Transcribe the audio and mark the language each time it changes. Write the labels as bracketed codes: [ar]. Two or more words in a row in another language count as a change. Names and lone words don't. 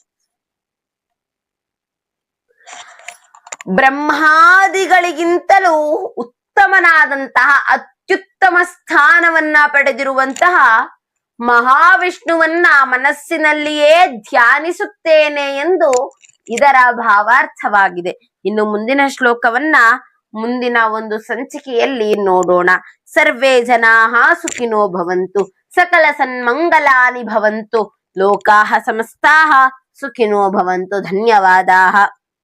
[kn] ಬ್ರಹ್ಮಾದಿಗಳಿಗಿಂತಲೂ ಉತ್ತಮನಾದಂತಹ ಅತ್ಯುತ್ತಮ ಸ್ಥಾನವನ್ನ ಪಡೆದಿರುವಂತಹ ಮಹಾವಿಷ್ಣುವನ್ನ ಮನಸ್ಸಿನಲ್ಲಿಯೇ ಧ್ಯಾನಿಸುತ್ತೇನೆ ಎಂದು ಇದರ ಭಾವಾರ್ಥವಾಗಿದೆ. ಇನ್ನು ಮುಂದಿನ ಶ್ಲೋಕವನ್ನ ಮುಂದಿನ ಒಂದು ಸಂಚಿಕೆಯಲ್ಲಿ ನೋಡೋಣ. [sa] ಸರ್ವೇ ಜನಾಃ ಸುಖಿನೋ ಭವಂತು, ಸಕಲ ಸನ್ಮಂಗಲಾನಿ ಭವಂತು, ಲೋಕಾಃ ಸಮಸ್ತಾಃ ಸುಖಿನೋ ಭವಂತು. ಧನ್ಯವಾದಾಃ.